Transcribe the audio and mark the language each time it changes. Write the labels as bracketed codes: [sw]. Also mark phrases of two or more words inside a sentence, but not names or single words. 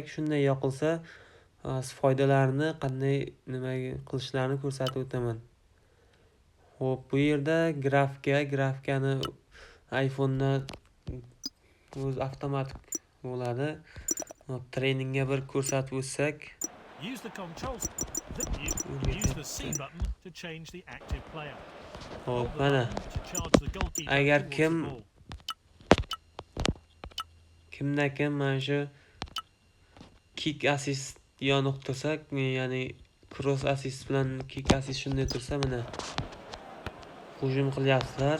[uz] Shunday yoqilsa, foydalarini qanday nima qilishlarini ko'rsatib o'taman. Hop, bu yerda grafikani iPhone'da o'z avtomatik bo'ladi. Hop, treningga bir ko'rsatib o'tsak. [en] Use the C button to change the active player. [uz] Hop, mana. Agar kimda mana shu [en] kick assist [uz] yoniq tursak, ya'ni [en] cross assist [uz] bilan [en] kick assist [uz] shunday tursa, mana hujum qilyapsizlar.